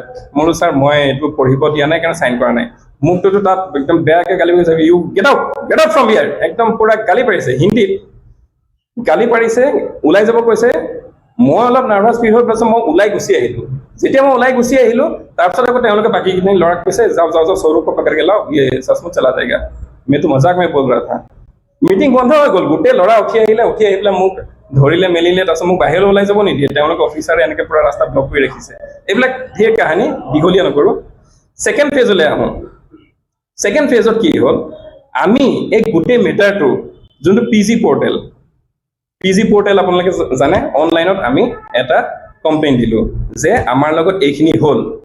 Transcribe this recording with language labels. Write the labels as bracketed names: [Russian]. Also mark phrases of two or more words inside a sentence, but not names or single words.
[Assamese] মই বোলো ছাৰ মই এইটো পঢ়িব দিয়া নাই কাৰণে চাইন কৰা নাই। মোকটোতো তাত একদম বেয়াকৈ গালি পাৰিছে, [English] you get out from here, [Assamese] একদম পুৰা গালি পাৰিছে, হিন্দীত গালি পাৰিছে, ওলাই যাব কৈছে। মই অলপ [English] nervous feel [Assamese] হৈ পাইছোঁ, মই ওলাই গুচি আহিলোঁ। যেতিয়া মই ওলাই গুচি আহিলোঁ, তাৰপিছত আকৌ তেওঁলোকে বাকীখিনি ল'ৰাক কৈছে [Hindi] যাও সৰু को पकड़ के लाओ, ये सचमुच चला जाएगा, मैं तो मजाक में बोल रहा था। [Assamese] মিটিং বন্ধ হৈ গ'ল, গোটেই ল'ৰা উঠি আহি পেলাই মোক ধৰিলে মেলিলে, তাৰপিছত মোক বাহিৰলৈ ওলাই যাব নিদিয়ে। তেওঁলোকে অফিচাৰে এনেকৈ পুৰা ৰাস্তা ব্লক কৰি ৰাখিছে। এইবিলাক ধেৰ কাহিনী, দীঘলীয়া নকৰোঁ। [English] second phaseলৈ [Assamese] আহোঁ। [English] second phaseত [Assamese] কি হ'ল, আমি এই গোটেই মেটাৰটো যোনটো PG পৰ্টেল আপোনালোকে জানে, অনলাইনত আমি এটা কমপ্লেইন দিলোঁ যে আমাৰ লগত এইখিনি হ'ল।